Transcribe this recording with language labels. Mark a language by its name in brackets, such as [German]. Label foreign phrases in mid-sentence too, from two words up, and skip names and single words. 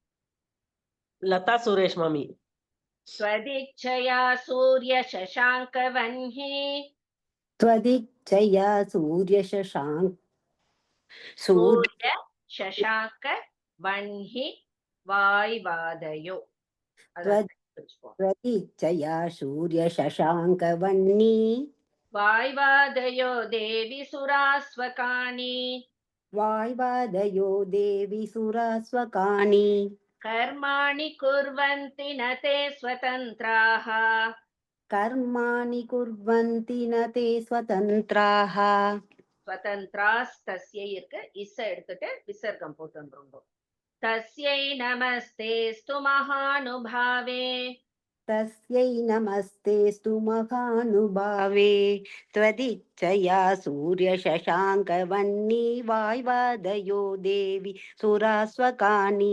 [Tamil] லதா சுரேஷ் மாமி. [Sanskrit] स्वदिच्छया सूर्य शशाङ्क वह्नि. त्वदिच्छया सूर्य शशाङ्क वह्नि वाय्वादयो. त्वदिच्छया सूर्यशशाङ्कवह्नि. वाय्वादयो देवी सुरास्वकानि. वाय्वादयो देवी सुरास्वकानि. कर्माणि कुर्वन्ति न ते स्वतन्त्राः. कर्माणि कुर्वन्ति न ते स्वतन्त्राः. [Tamil] स्वतन्त्रास्तस्यै இருக்கு, இஸ் எடுத்துட்டு விசர்க்கம் போட்டுருங்க. तस्यै नमस्तेस्तु महानुभावे. तस्यै नमस्तेस्तु महानुभावे. त्वदिच्छया सूर्यशशाङ्कवह्नि. वाय्वादयो देवी सुरास्वकानि.